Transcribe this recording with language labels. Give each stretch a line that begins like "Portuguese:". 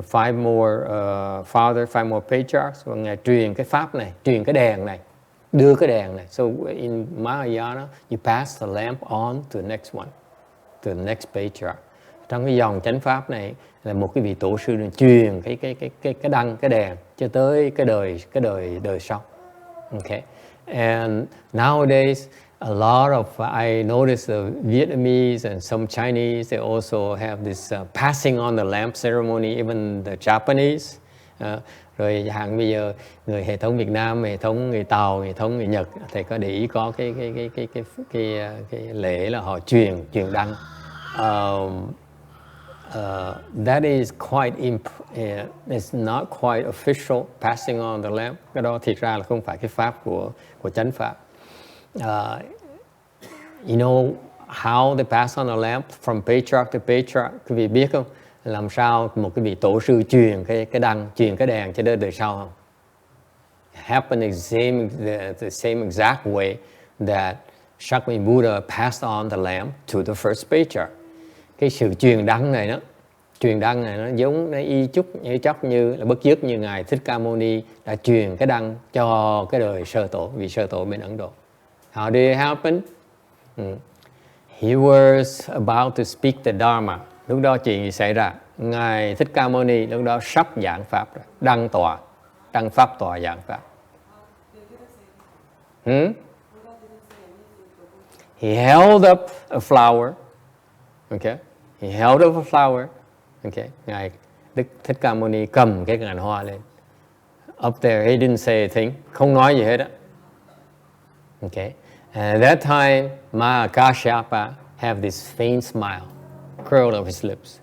English: five more fathers, five more patriarchs,
Vietnamese: và Ngài truyền cái pháp này, truyền cái đèn này, đưa cái đèn này.
English: So in Mahayana, you pass the lamp on to the next one, to the next patriarch.
Vietnamese: Trong cái dòng chánh pháp này là một cái vị tổ sư truyền cái đăng, cái đèn cho tới cái đời sau.
English: Okay, and nowadays a lot of I noticed the Vietnamese and some Chinese, they also have this passing on the lamp ceremony, even the Japanese.
Vietnamese: Rồi hàng bây giờ người hệ thống Việt Nam, hệ thống người Tàu, hệ thống người Nhật, thầy có để ý có cái lễ là họ truyền đăng.
English: That is quite it's not quite official, passing on the lamp.
Vietnamese: Cái đó thiệt ra là không phải cái pháp của chánh pháp.
English: You know how they pass on the lamp from patriarch to patriarch?
Vietnamese: Quý vị biết không? Làm sao một cái vị tổ sư truyền cái đăng, truyền cái đèn cho đời sau không?
English: Happen the same exact way that Shakya Buddha passed on the lamp to the first patriarch.
Vietnamese: Cái sự truyền đăng này nó giống, nó y chóc như là bất dứt như Ngài Thích Ca Mâu Ni đã truyền cái đăng cho cái đời sơ tổ, vị sơ tổ bên Ấn Độ.
English: How did it happen? He was about to speak the Dharma.
Vietnamese: Lúc đó chuyện gì xảy ra? Ngài Thích Ca Mâu Ni lúc đó sắp giảng pháp rồi, đăng pháp tọa giảng pháp.
English: He held up a flower. Okay, he held up a flower.
Vietnamese: Okay, Ngài Đức Thích Ca Mâu Ni cầm cái ngàn hoa lên.
English: Up there, he didn't say a thing,
Vietnamese: không nói gì hết á.
English: Okay, and at that time, Mahakashyapa have this faint smile, curl of his lips.